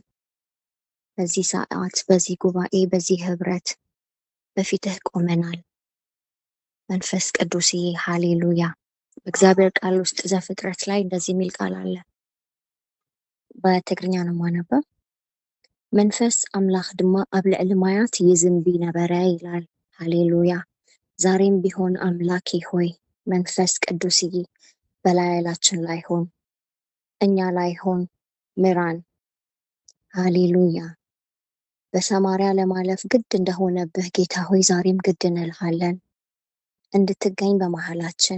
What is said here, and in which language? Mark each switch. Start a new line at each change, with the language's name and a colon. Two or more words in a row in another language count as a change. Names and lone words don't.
Amharic: በዚህ ሰዓት፣ በዚህ ጉባኤ፣ በዚህ ህብረት በፊትህ ቆመናል። መንፈስ ቅዱስዬ ሃሌሉያ። በእግዚአብሔር ቃል ውስጥ ዘፍጥረት ላይ እንደዚህ የሚል ቃል አለ። በትግርኛ ነው የማነበው።
Tigrinya: መንፈስ አምላክ ድማ ኣብ ልዕሊ ማያት
Amharic: ይዝንቢ ነበረ ይላል። ሃሌሉያ። ዛሬም ቢሆን አምላኬ ሆይ መንፈስ ቅዱስዬ በላያችን ላይ ሆን፣ እኛ ላይ ሆን፣ ምራን። ሃሌሉያ። በሰማርያ ለማለፍ ግድ እንደሆነብህ ጌታ ሆይ ዛሬም ግድ እንልሃለን። እንድትገኝ በመሃላችን